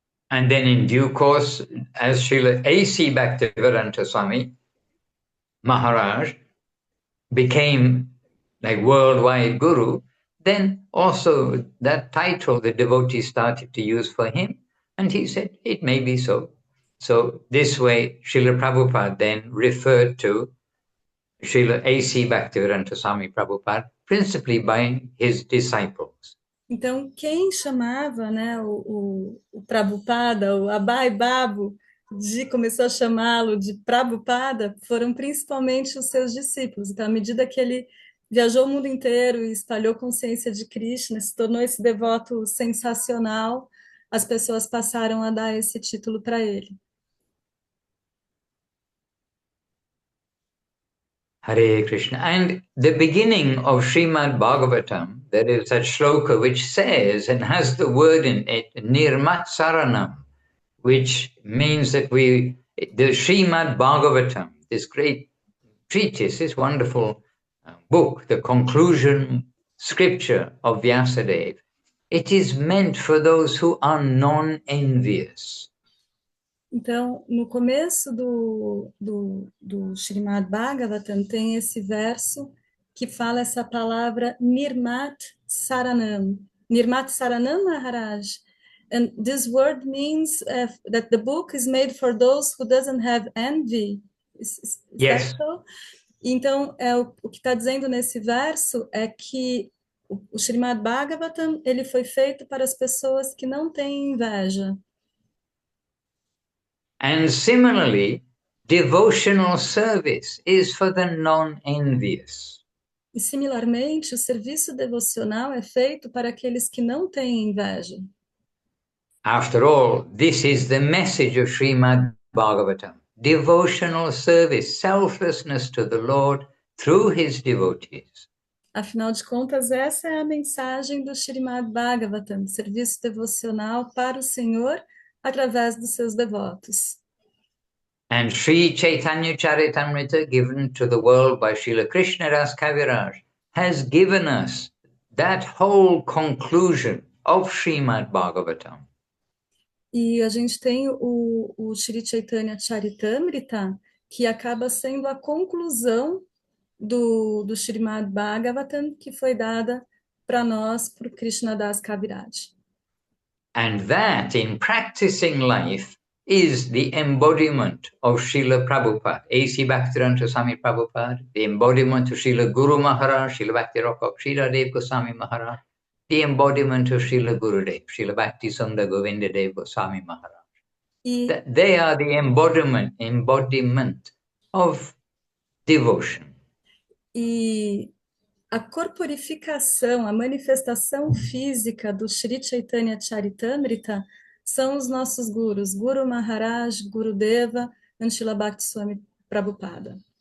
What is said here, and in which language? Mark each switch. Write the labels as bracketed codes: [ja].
[en] And then in due course, as Srila A.C. Bhaktivedanta Swami Maharaj became like worldwide guru, then also that title the devotees started to use for him, and he said it may be so. So this way Srila Prabhupada then referred to Srila A.C. Bhaktivedanta Swami Prabhupada principally by his disciples. [pt] Então, quem chamava, né, o Prabhupada, o Abai Babu, começou a chamá-lo de Prabhupada, foram principalmente os seus discípulos. Então, à medida que ele viajou o mundo inteiro e espalhou consciência de Krishna, se tornou esse devoto sensacional, as pessoas passaram a dar esse título para ele. Hare Krishna. [en] And the beginning of Srimad Bhagavatam, there is that shloka which says, and has the word in it, Nirmat Saranam, which means that the Srimad Bhagavatam, this great treatise, this wonderful book, the conclusion scripture of Vyasadeva, it is meant for those who are non-envious. [pt] Então, no começo do Srimad Bhagavatam tem esse verso que fala essa palavra Nirmat Saranam. Nirmat Saranam, Maharaj. [en] And this word means that the book is made for those who doesn't have envy. Is Yes. that so? [pt] Então, o que está dizendo nesse verso é que o Srimad Bhagavatam ele foi feito para as pessoas que não têm inveja. [en] And similarly, devotional service is for the non-envious. [pt] E, similarmente, o serviço devocional é feito para aqueles que não têm inveja. [en] After all, this is the message of Srimad Bhagavatam. Devotional service, selflessness to the Lord through his devotees. [pt] Afinal de contas, essa é a mensagem do Srimad Bhagavatam, serviço devocional para o Senhor através dos seus devotos. [en] And Sri Chaitanya Charitamrita, given to the world by Srila Krishnadas Kaviraj, has given us that whole conclusion of Srimad Bhagavatam. [pt] E a gente tem o Sri Chaitanya Charitamrita, que acaba sendo a conclusão do Srimad Bhagavatam, que foi dada para nós por Krishnadas Kaviraj. [en] And that, in practicing life, is the embodiment of Srila Prabhupada, A.C. Bhaktivedanta Swami Prabhupada, the embodiment of Srila Guru Maharaj, Srila Bhakti Rakha Sridhar Goswami Maharaj, the embodiment of Srila Gurudev, Srila Bhakti Sundar Govinda Dev Goswami Maharaj. They are the embodiment of devotion. [pt] E a corporificação, a manifestação física do Sri Chaitanya Charitamrita são os nossos gurus, Guru Maharaj, Gurudeva, e Srila Bhakti Swami Prabhupada.